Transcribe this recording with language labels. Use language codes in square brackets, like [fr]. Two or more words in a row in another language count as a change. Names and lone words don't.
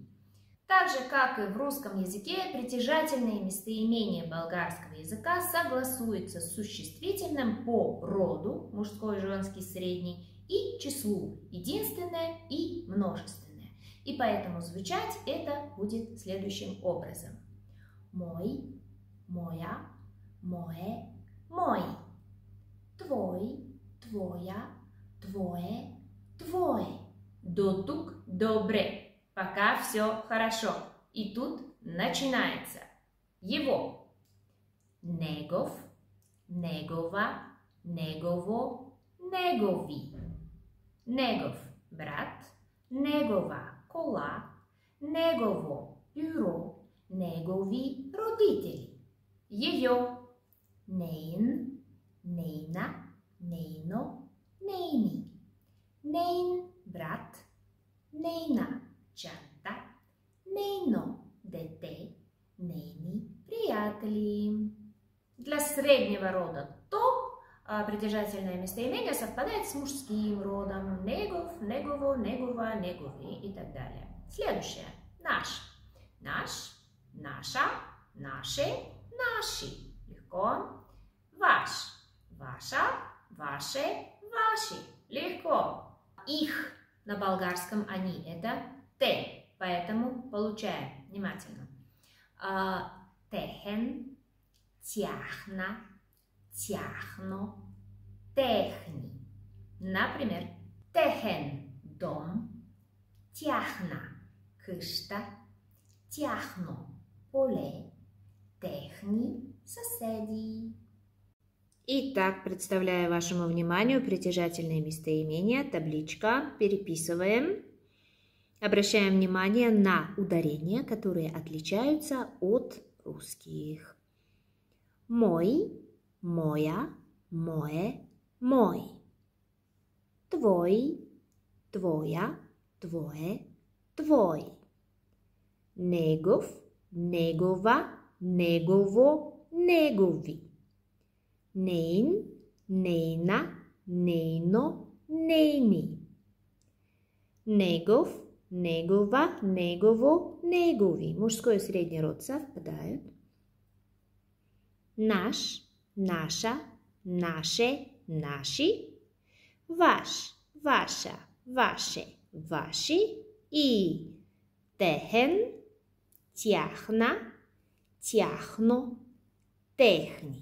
[ru] Так же, как и в русском языке, притяжательные местоимения болгарского языка согласуются с существительным по роду, мужской, женский, средний, и числу, единственное и множественное. И поэтому звучать это будет следующим образом. [bg] Мой, моя, мое, мой. Твой, твоя, твое, твой. До тук добре. [ru] Пока все хорошо. И тут начинается. Его. [bg] Негов, негова, негово, негови. Негов брат, негова кола, негово бюро, негови родители. Ее, нейн, нейна, нейно, нейни. Нейн брат, нейна чанта, нейно дете, нейни приятели. [ru] Для среднего рода то притяжательное местоимение совпадает с мужским родом. [bg] Негов, негово, негова, негови [ru] и так далее. Следующее. [bg] Наш. Наш, наша, наше, наши. Легко. Ваш. Ваша, ваше, ваши. [ru] Легко. Их на болгарском они это те. Поэтому получаем внимательно. [bg] Техен, тяхна, тяхно, техни. Например, техен – дом, тяхна – къща, тяхно – поле, техни – соседи. [ru] Итак, представляю вашему вниманию притяжательные местоимения, табличка, переписываем. Обращаем внимание на ударения, которые отличаются от русских. [bg] Мой, моя, мое, мой. Твой, твоя, твое, твой. Негов, негова, негово, негови. Нейн, нейна, нейно, нейни. Негов, негова, негово, негови. [ru] Мужской и средний род совпадают. [bg] Наш, наша, наше, наши. Ваш, ваша, ваше, ваши. И техен, тяхна, тяхно, техни.